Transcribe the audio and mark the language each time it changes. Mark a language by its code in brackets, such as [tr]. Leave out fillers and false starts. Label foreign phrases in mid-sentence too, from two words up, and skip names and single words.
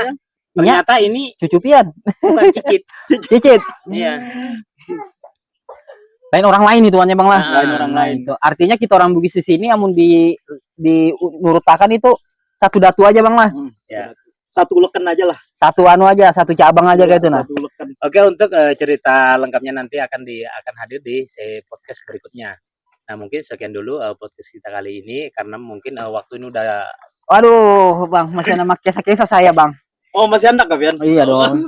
[id] Ternyata ini [bjn] cucu Pian, [id] bukan cicit. cicit. Iya. [bjn] Lain orang lain itu Bang lah. Lain orang lain. Itu. Artinya kita orang Bugis di sini amun di nurutakan itu satu datu aja Bang lah. [id] Ya. [bjn] Satu ulekan aja lah. Satu anu aja, satu cabang aja kayak itu nah. Satu ulekan. [id] Oke, untuk cerita lengkapnya nanti akan hadir di podcast berikutnya. Nah, mungkin sekian dulu podcast kita kali ini karena mungkin waktu ini udah. Waduh, Bang, masih ada kisah-kisah saya, Bang. [bjn] Oh, masih anak Pian? [id] Iya dong.